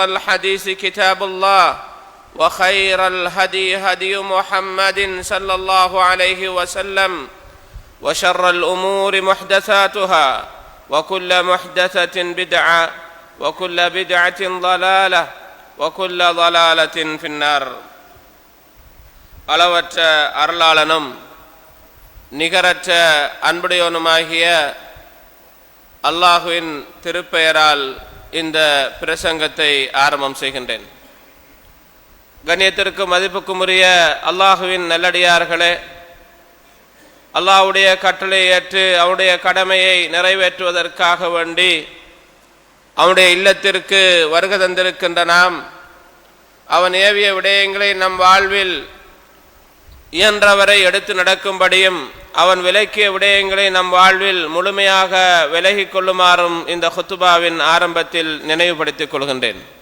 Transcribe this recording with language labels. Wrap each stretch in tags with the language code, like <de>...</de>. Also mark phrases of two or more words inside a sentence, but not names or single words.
<ar>الحديث كتاب الله وخير الهدي هدي محمد صلى الله عليه وسلم وشر الأمور محدثاتها وكل محدثة بدعة وكل بدعة ضلالة وكل ضلالة في النار</ar> <ta>அளவற்ற அருளாளனும் நிகரற்ற அன்புடையவனுமாகிய அல்லாஹுவின் திருப்பெயரால் இந்த பிரசங்கத்தை ஆரம்பம் செய்கின்றேன். கண்ணியத்திற்கு மதிப்புக்கும் உரிய அல்லாஹுவின் நல்லடியார்களே, அல்லாஹ்வுடைய கட்டளை ஏற்று அவனுடைய கடமையை நிறைவேற்றுவதற்காக வேண்டி அவனுடைய இல்லத்திற்கு வருகை தந்திருக்கின்ற நாம், அவன் ஏவிய விடயங்களை நம் வாழ்வில் இயன்றவரை எடுத்து நடக்கும்படியும் அவன் விலக்கிய விடயங்களை நம் வாழ்வில் முழுமையாக விலகிக் கொள்ளுமாறும் இந்த ஹுத்துபாவின் ஆரம்பத்தில் நினைவுபடுத்திக் கொள்கின்றேன்.</ta>